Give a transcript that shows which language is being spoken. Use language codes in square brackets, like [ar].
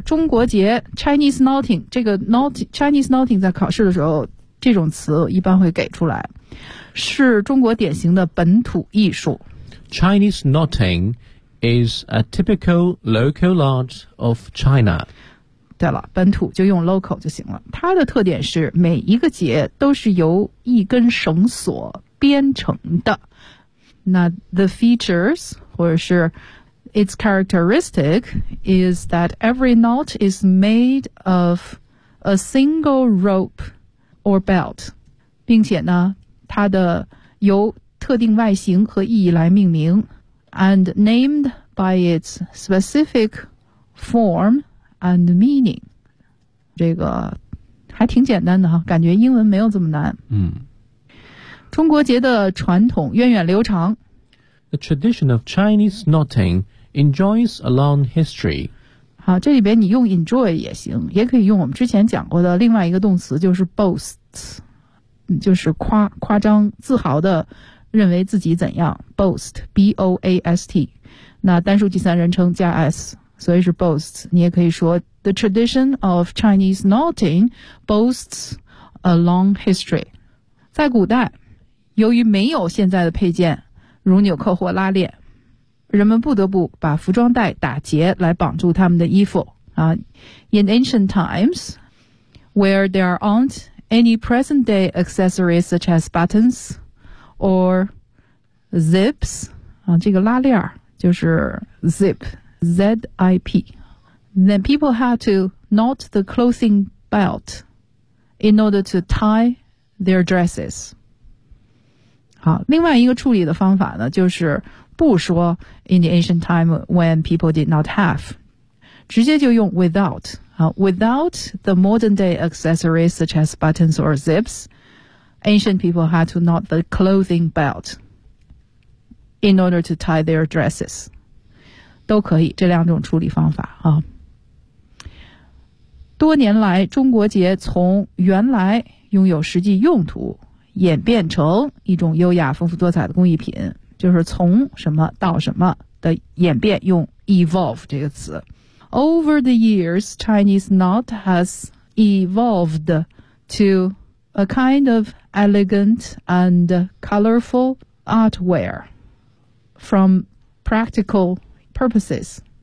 [zh] 中国节 Chinese Knotting， 这个 Chinese Knotting 在考试的时候这种词一般会给出来，是中国典型的本土艺术。 [en] Chinese knotting is a typical local art of China。 [zh] 对了，本土就用 local 就行了。它的特点是每一个结都是由一根绳索编成的。那 [en] the features [zh] 或者是 [en] its characteristic is that every knot is made of a single rope or belt， [zh] 并且呢它的由特定外形和意义来命名 [en] and named by its specific form and meaning。 [zh] 这个还挺简单的哈，感觉英文没有这么难。嗯，中国结的传统源远流长。 [en] The tradition of Chinese knotting enjoys a long history。 [zh] 好，这里边你用 enjoy 也行，也可以用我们之前讲过的另外一个动词，就是 boasts，就是夸张自豪的认为自己怎样， boast b-o-a-s-t， 那单数第三人称加 s， 所以是 boast。 [en] 你也可以说 the tradition of Chinese knotting boasts a long history。 [zh] 在古代由于没有现在的配件如纽扣或拉链，人们不得不把服装带打结来绑住他们的衣服啊。 [en] In ancient times where there aren'tAny present-day accessories such as buttons or zips [zh] 啊，这个拉链就是 [en] zip, Z-I-P. Then people had to knot the clothing belt in order to tie their dresses. [zh] 好，另外一个处理的方法呢，就是不说 [en] in the ancient time when people did not have， [zh] 直接就用 [en] without。 Without the modern-day accessories such as buttons or zips, ancient people had to knot the clothing belt in order to tie their dresses. [zh] 都可以，这两种处理方法啊。多年来，中国结从原来拥有实际用途演变成一种优雅、丰富多彩的工艺品，就是从什么到什么的演变，用 evolve 这个词。 [en] Over the years, Chinese knot has evolved to a kind of elegant and colorful artwear from practical purposes.